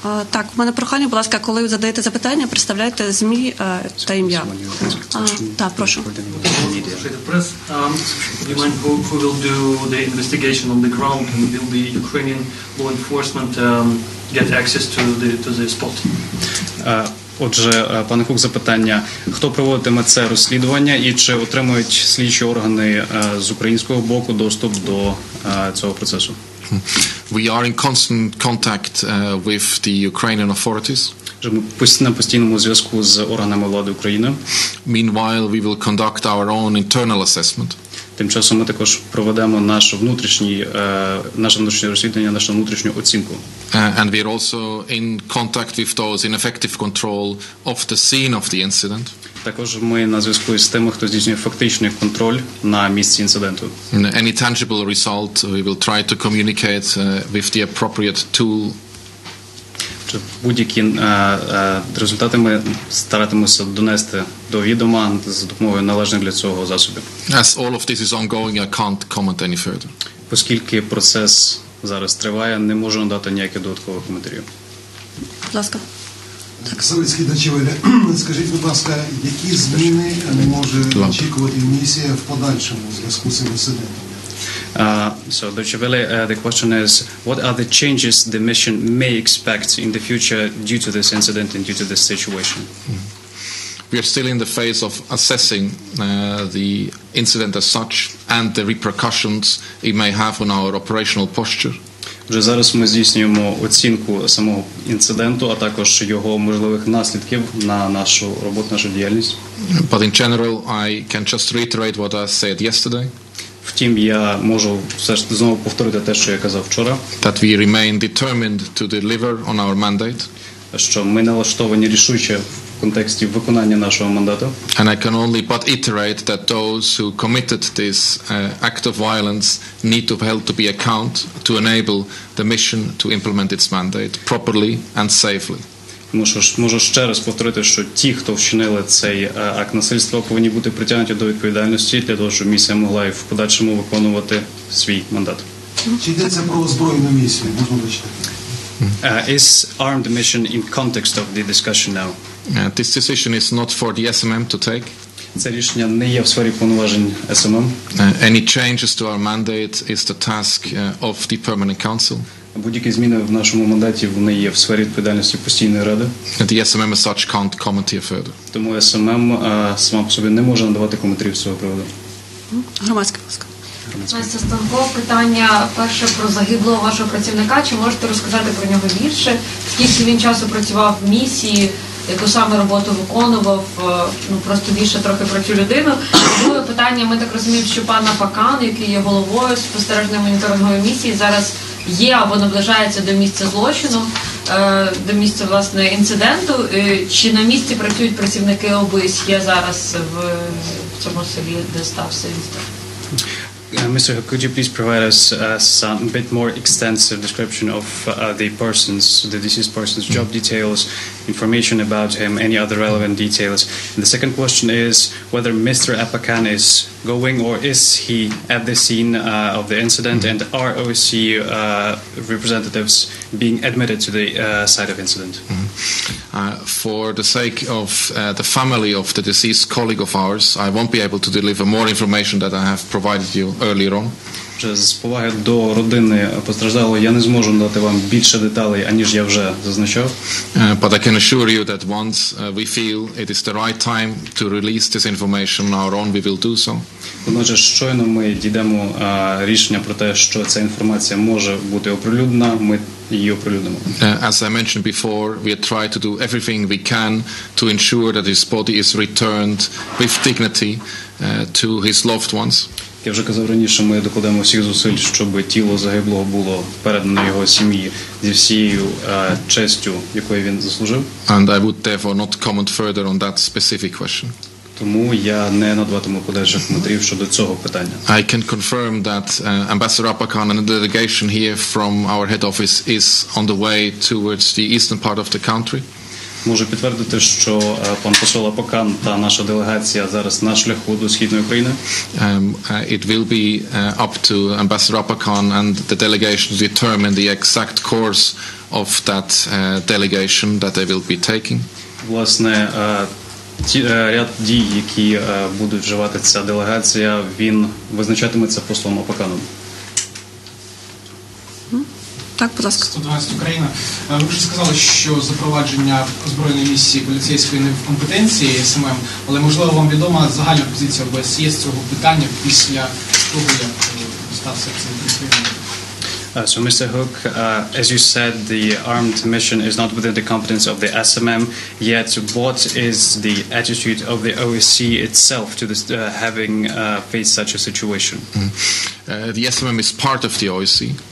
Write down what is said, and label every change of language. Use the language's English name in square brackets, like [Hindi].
[Ukrainian] Так, у мене прохання, будь ласка, коли ви задаєте запитання, представляйте ЗМІ та ім'я. Так, прошу. [English] Press, do you mind who will do the investigation on the ground, and will the Ukrainian law enforcement get access to the spot? [Ukrainian] Отже, пане Кук, запитання. Хто проводитиме це розслідування і чи отримують слідчі органи з українського боку доступ до цього процесу? [English] We are in constant contact with the Ukrainian authorities. [Ukrainian] Ми на постійному зв'язку з органами влади України. [English] Meanwhile, we will conduct our own internal assessment. [Ukrainian] Тим часом ми також проведемо наше внутрішнє розслідування, нашу внутрішню оцінку. [English] And we are also in contact with those in effective control of the scene of the incident. [Ukrainian] Також ми на зв'язку з тими, хто здійснює фактичний контроль на місці інциденту. [English] Any tangible result, we will try to communicate with the appropriate tool. [Ukrainian] Будь-які результати ми старатимемося донести до відома за допомогою належних для цього засобів. [English] As all of this is ongoing, I can't comment any further. [Ukrainian] Оскільки процес зараз триває, не можу надати ніяких додаткових коментарів. Будь ласка. Савицький Дачевеля, скажіть, будь ласка, які зміни може очікувати місія в подальшому у зв'язку з цим інцидентом? [English] So, Deutsche Welle, the question is, what are the changes the mission may expect in the future due to this incident and due to this situation? We are still in the phase of assessing the incident as such and the repercussions it may have on our operational posture. [Ukrainian] Вже зараз ми здійснюємо оцінку самого інциденту, а також його можливих наслідків на нашу роботу, нашу діяльність. [English] But in general, I can just reiterate what I said yesterday. [Ukrainian] Втім, я можу все ж знову повторити те, що я казав вчора, [English] That we remain determined to deliver on our mandate. [Ukrainian] що ми налаштовані рішуче в контексті виконання нашого мандату. [English] And I can only but iterate that those who committed this act of violence need to be held to be account to enable the mission to implement its mandate properly and safely. [Ukrainian] Можу ще раз повторити, що ті, хто вчинили цей акт насильства, повинні бути притягнуті до відповідальності для того, щоб місія могла і в подальшому виконувати свій мандат. Чи йдеться про озброєну місію? Можна вичитати? [English] Is armed mission in context of the discussion now? This decision is not for the SMM to take. [Ukrainian] Це рішення не є в сфері повноважень СММ. [English] Any changes to our mandate is the task of the Permanent Council. [Ukrainian] Будь-які зміни в нашому мандаті вони є в сфері відповідальності постійної ради. [English] And the SMM as such can't comment here further. [Ukrainian] Тому СММ сама по собі не може надавати коментарів з цього приводу. Громадське, будь ласка. Настя Станков, питання перше про загиблого вашого працівника. Чи можете розказати про нього більше? Скільки він часу працював в місії, яку саме роботу виконував? Ну, просто більше трохи про цю людину. Друге питання, ми так розуміємо, що пан Апакан, який є головою спостережної моніторингової місії, зараз є або наближається до місця злочину, до місця, власне, інциденту. Чи на місці працюють працівники ОБСЄ зараз в цьому селі, де стався інцидент? [English] Mr. Hook, could you please provide us some bit more extensive description of the deceased person's job details, information about him, any other relevant details? And the second question is whether Mr. Apakan is going or is he at the scene of the incident, and are OSCE representatives being admitted to the site of incident? For the sake of the family of the deceased colleague of ours, I won't be able to deliver more information that I have provided you earlier on. [Ukrainian] З поваги до родини постраждалого я не зможу надати вам більше деталей, аніж я вже зазначав. [English] But I can assure you that once we feel it is the right time to release this information on our own, we will do so. [Ukrainian] Отже, щойно ми дійдемо рішення про те, що ця інформація може бути оприлюднена, ми її оприлюднимо. [English] As I mentioned before, we try to do everything we can to ensure that his body is returned with dignity to his loved ones. [Ukrainian] Я вже казав раніше, ми докладемо всіх зусиль, щоб тіло загиблого було передано його сім'ї зі всією честю, якої він заслужив. [English] And I would therefore not comment further on that specific question. [Ukrainian] Тому я не надаватиму подальших коментарів щодо цього питання. [English] I can confirm that Ambassador Apakan and the delegation here from our head office is on the way towards the eastern part of the country. [Ukrainian] Можу підтвердити, що пан посол Апакан та наша делегація зараз на шляху до Східної України. [English] It will be up to Ambassador Apakan and the delegation to determine the exact course of that delegation that they will be taking. [Ukrainian] Власне, ряд дій, які будуть вживати ця делегація, він визначатиметься послом Апаканом. Так, будь ласка. 112 Україна. Ви вже сказали, що запровадження озброєної місії поліцейської не в компетенції СММ, але можливо вам відома загальна позиція ОБСЄ з цього питання після того, як стався цей конфлікт. [English] So, Mr. Hook, as you said, the armed mission is not within the competence of the SMM, yet what is the attitude of the OSCE itself to this, having faced such a situation? The SMM is part of the OSCE.